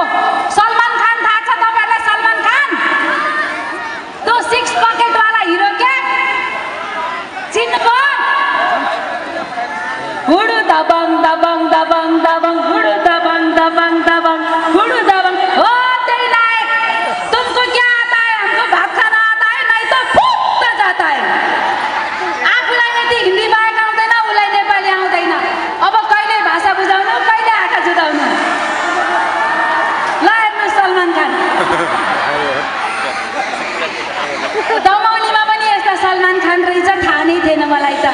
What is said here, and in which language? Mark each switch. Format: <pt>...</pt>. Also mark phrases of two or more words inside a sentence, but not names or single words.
<ne>सलमान खान थाहा छ तपाईँहरूलाई? सलमान खान त्यो 6 पकेटवाला हिरो क्या चिन्नुभयो?</ne> <hi>हुडु दबङ दबङ दबङ दबङ हुडु दबङ दबङ दबङ हुडु दबङ</hi> <ne>हो त्यही लायक।</ne> <hi>तुमको क्या आता है हमको भात खाना आता है नहीं तो फुट जाता है।</hi> <ne>आफूलाई यति हिन्दी बाहेक आउँदैन उसलाई नेपाली आउँदैन। अब कहिले भाषा बुझाउनु कहिले आँखा जुदाउनु। ल हेर्नुहोस् सलमान खान दमौलीमा पनि यस्ता सलमान खान रहेछ थाहा नै थिएन मलाई त।</ne>